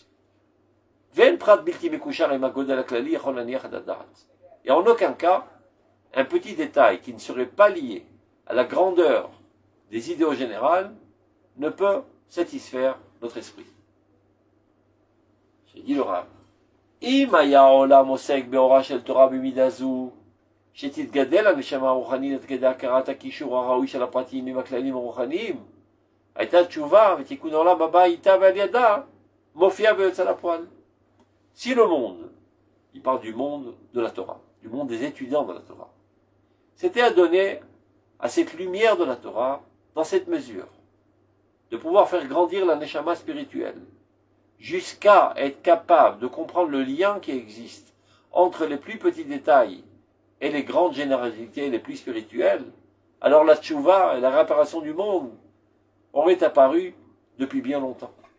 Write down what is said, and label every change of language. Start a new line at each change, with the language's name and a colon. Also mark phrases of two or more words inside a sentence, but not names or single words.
French: Et en aucun cas, un petit détail qui ne serait pas lié à la grandeur des idéaux générales ne peut satisfaire notre esprit. J'ai dit le Rav.
Hebrew: אם היה העולם עוסק באורה של תורה במידה זו, שתתגדל הנשמה הרוחנית עד כדי הכרת הקישור הראוי של הפרטים עם הכללים הרוחניים, הייתה תשובה ותיקון העולם הבא איתה ועל ידה, מופיע ויוצא לפועל.
French: Si le monde, il parle du monde de la Torah, du monde des étudiants de la Torah, c'était à donner à cette lumière de la Torah, dans cette mesure, de pouvoir faire grandir la neshama spirituelle, jusqu'à être capable de comprendre le lien qui existe entre les plus petits détails et les grandes généralités les plus spirituelles, alors la tchouva et la réparation du monde auraient apparu depuis bien longtemps.